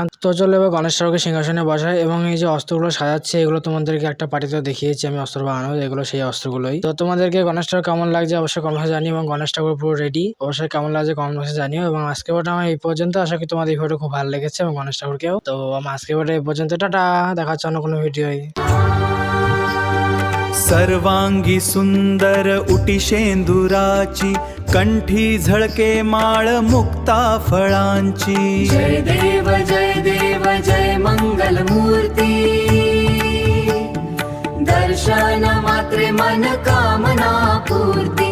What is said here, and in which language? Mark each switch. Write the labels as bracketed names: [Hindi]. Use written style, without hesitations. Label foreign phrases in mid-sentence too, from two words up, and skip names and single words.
[Bangla] তো চলো এবার গণেশ ঠাকুরকে সিংহাসনে বসাই। এবং এই যে অস্ত্রগুলো সাজাচ্ছে, এগুলো তোমাদেরকে একটা পার্টিতে দেখিয়েছি আমি অস্ত্র বানানো, এগুলো সেই অস্ত্রগুলোই। তো তোমাদেরকে গণেশ ঠাকুর কেমন লাগছে অবশ্যই [English] comment box [Bangla] জানিও, এবং গণেশ ঠাকুর পুরো রেডি, অবশ্যই কেমন লাগছে [English] comment box [Bangla] জানিও। এবং আজকে ভিডিওটা আমার এই পর্যন্ত, আশা করি তোমাদের এই ভিডিও খুব ভালো লেগেছে এবং গণেশ ঠাকুরকেও। তো আমার আজকে ভিডিও এই পর্যন্ত, টাটা, দেখা হচ্ছে অন্য কোনো ভিডিওয়। [Marathi] सर्वांगी सुंदर उटिशेंदुराची, कंठी झळके माळ मुक्ता फळांची। जय देव जय मंगल मूर्ती दर्शन मात्रे मन कामना पूर्ती।